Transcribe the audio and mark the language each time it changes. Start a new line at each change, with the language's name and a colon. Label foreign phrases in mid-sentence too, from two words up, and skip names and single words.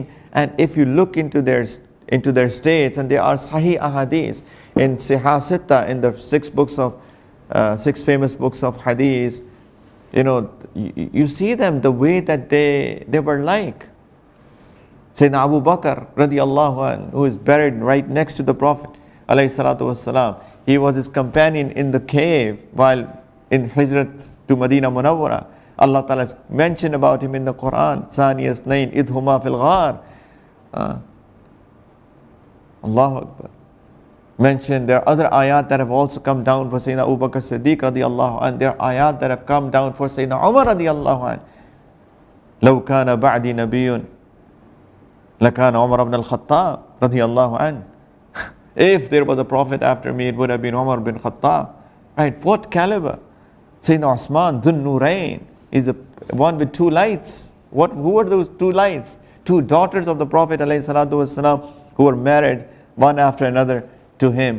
English: And if you look into their states, and there are
Arabic: صحيح أحاديث
English: in Sihah Sitta, in the six famous books of hadith, you see them the way that they were like. Sayyidina Abu Bakr
Arabic: رضي الله عنه,
English: who is buried right next to the Prophet
Arabic: عليه الصلاة والسلام.
English: He was his companion in the cave while in Hijrat to Medina Munawwara.
Arabic: الله تعالى
English: mentioned about him in the Quran.
Arabic: ثاني اثنين إذ هما في الغار. الله أكبر.
English: Mentioned there are other ayat that have also come down for Sayyidina Abu Bakr Siddiq
Arabic: رضي الله عنه.
English: There are ayat that have come down for Sayyidina Umar
Arabic: رضي الله عنه. لو كان بعدي نبي لكان عمر بن الخطاب رضي الله عنه.
English: If there was a prophet after me, it would have been Umar bin Khattab. Right? What caliber? Sayyidina Usman, Dhun Nurayn, is the one with two lights. Who were those two lights? Two daughters of the Prophet ﷺ, who were married one after another to him.